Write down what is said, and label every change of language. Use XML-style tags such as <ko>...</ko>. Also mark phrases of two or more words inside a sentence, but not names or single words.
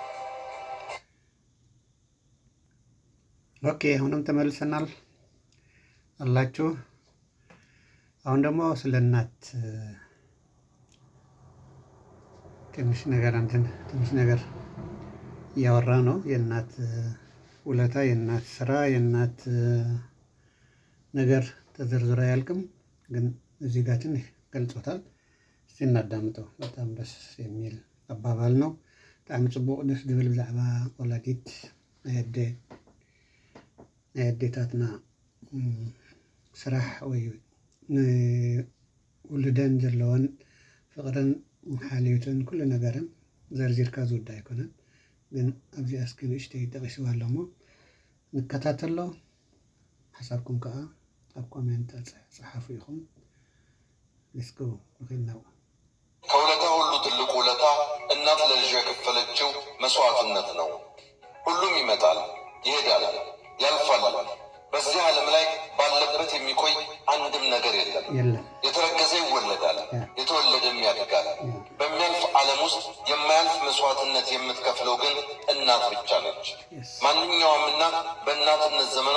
<am>ኦኬ አሁንም ተመልሰናል አላችሁ። አሁን ደግሞ ስለ እናት ትንሽ ነገር እያወራ ነው። የእናት ውለታ፣ የእናት ስራ፣ የእናት ነገር ተዘርዝሮ አያልቅም። ግን እዚህ ጋር ትንሽ ገልጾታል። እስቲ እናዳምጠው። በጣም ደስ የሚል አባባል ነው።</am> <ti>በጣም ጽቡቅ ደስ ዝብል ብዛዕባ ወላዲት ናይ ኣዴታትና ስራሕ ወይ ንውልደን ዘለወን ፍቅርን ሓልዮትን ኩሉ ነገርን ዘርዚርካ ዝውዳ ኣይኮነን። ግን ኣብዚ እስኪ ንእሽተይ ጠቂስዋ ኣሎ እሞ ንከታተሎ። ሓሳብኩም ከዓ ኣብ ኮሜንት ጸሓፉ ኢኹም።</ti> <en>let's go</en> <ti>ንኽናው።</ti> <am>ከውለታ ሁሉ ትልቁ ውለታ እናት ለልጇ የከፈለችው መስዋዕትነት ነው። ሁሉም ይመጣል፣ ይሄዳል፣ ያልፋል። በዚህ ዓለም ላይ ባለበት የሚቆይ አንድም ነገር የለም። የተረገዘ ይወለዳል፣ የተወለደም ያድጋል። በሚያልፍ ዓለም ውስጥ የማያልፍ መስዋዕትነት የምትከፍለው ግን እናት ብቻ ነች። ማንኛውም እናት በእናትነት ዘመኗ</am>